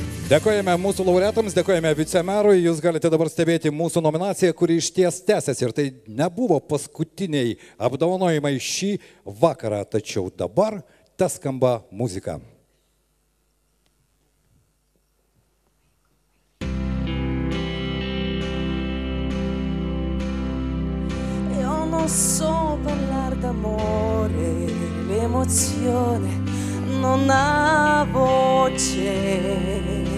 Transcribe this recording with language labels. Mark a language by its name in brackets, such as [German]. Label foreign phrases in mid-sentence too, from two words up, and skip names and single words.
[Lithuanian] Dėkojame mūsų laureatams, dėkojame vicemerui. Jūs galite dabar stebėti mūsų nominaciją, kuri išties tęsiasi. Ir tai nebuvo paskutiniai apdovanojimai šį vakarą. Tačiau dabar skamba muzika. [Italian] Io non so parlare d'amore, l'emozione non ha voce.